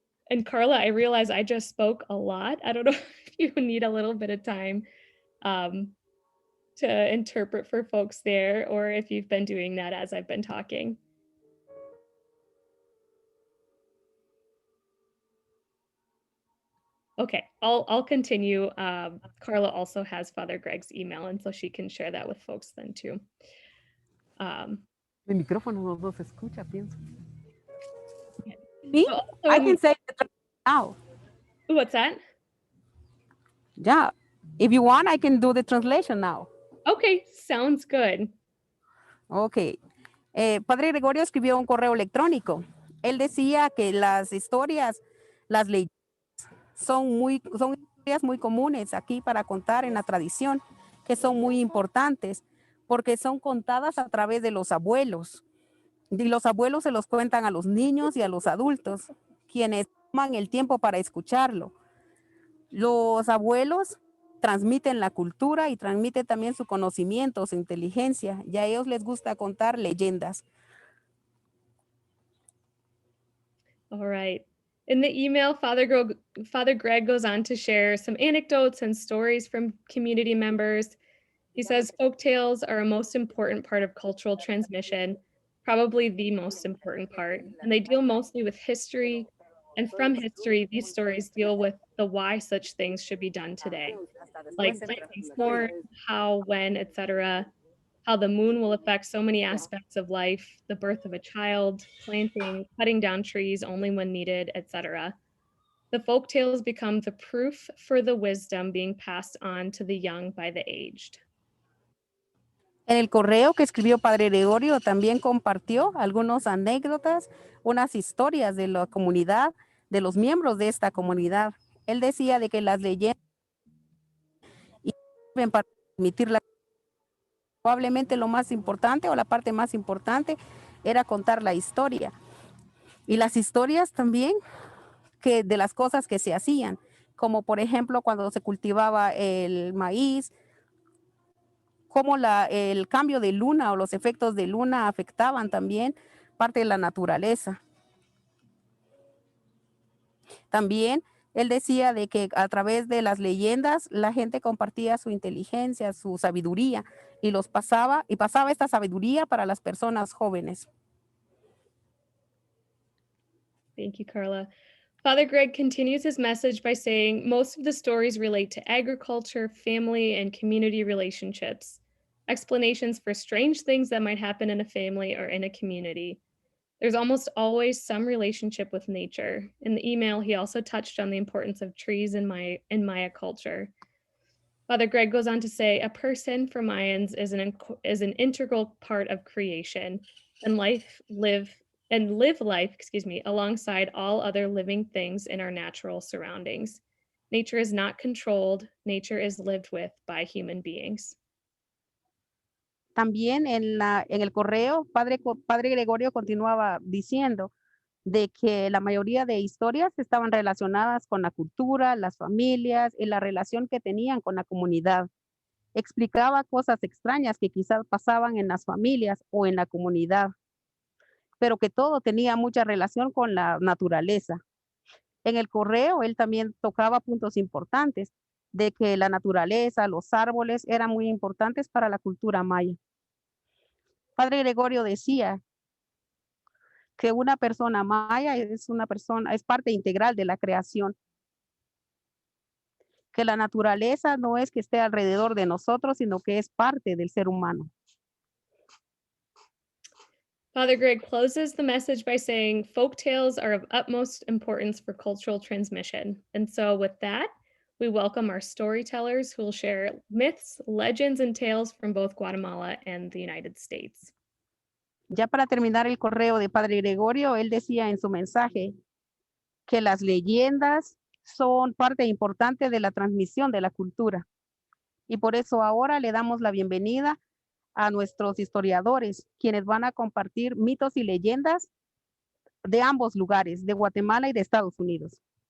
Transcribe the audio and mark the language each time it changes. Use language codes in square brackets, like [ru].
[en] And Carla, I realize I just spoke a lot. I don't know if you need a little bit of time um, to interpret for folks there, or if you've been doing that as I've been talking. Okay, I'll continue. Carla also has Father Greg's email, and so she can share that with folks then too. [es] Mi micrófono no se escucha, pienso. [en] Okay. Me? So I can say it now. What's that? Yeah. If you want, I can do the translation now. Okay, sounds good. Ok. [es] Padre Gregorio escribió un correo electrónico. Él decía que las historias, las leyendas, son historias muy comunes aquí para contar en la tradición, que son muy importantes, porque son contadas a través de los abuelos. Y los abuelos se los cuentan a los niños y a los adultos, quienes toman el tiempo para escucharlo. Los abuelos transmiten la cultura y transmiten también su conocimiento, su inteligencia, y a ellos les gusta contar leyendas. [en] All right. In the email, Father Greg goes on to share some anecdotes and stories from community members. He says folk tales are a most important part of cultural transmission, probably the most important part, and they deal mostly with history. And from history, these stories deal with the why such things should be done today, like planting corn, how, when, etc., how the moon will affect so many aspects of life, the birth of a child, planting, cutting down trees only when needed, etc. The folk tales become the proof for the wisdom being passed on to the young by the aged. [es] En el correo que escribió Padre Gregorio también compartió algunas anécdotas, unas historias de la comunidad, de los miembros de esta comunidad. Él decía de que las leyendas sirven para transmitir probablemente lo más importante o la parte más importante era contar la historia. Y las historias también que de las cosas que se hacían, como por ejemplo cuando se cultivaba el maíz, cómo el cambio de luna o los efectos de luna afectaban también parte de la naturaleza. También él decía de que a través de las leyendas la gente compartía su inteligencia, su sabiduría y pasaba esta sabiduría para las personas jóvenes. [en] Thank you, Carla. Father Greg continues his message by saying most of the stories relate to agriculture, family, and community relationships, explanations for strange things that might happen in a family or in a community. There's almost always some relationship with nature. In the email, he also touched on the importance of trees in Maya culture. Father Greg goes on to say, a person for Mayans is an integral part of creation, and live life, alongside all other living things in our natural surroundings. Nature is not controlled, nature is lived with by human beings. [es] También en el correo, Padre Gregorio continuaba diciendo de que la mayoría de historias estaban relacionadas con la cultura, las familias y la relación que tenían con la comunidad. Explicaba cosas extrañas que quizás pasaban en las familias o en la comunidad, pero que todo tenía mucha relación con la naturaleza. En el correo, él también tocaba puntos importantes de que la naturaleza, los árboles eran muy importantes para la cultura maya. Padre Gregorio decía que una persona maya es parte integral de la creación. Que la naturaleza no es que esté alrededor de nosotros, sino que es parte del ser humano. [en] Father Greg closes the message by saying, folk tales are of utmost importance for cultural transmission. And so with that, we welcome our storytellers who will share myths, legends, and tales from both Guatemala and the United States. [es] Ya para terminar el correo de Padre Gregorio, él decía en su mensaje que las leyendas son parte importante de la transmisión de la cultura. Y por eso ahora le damos la bienvenida a nuestros historiadores, quienes van a compartir mitos y leyendas de ambos lugares, de Guatemala y de Estados Unidos.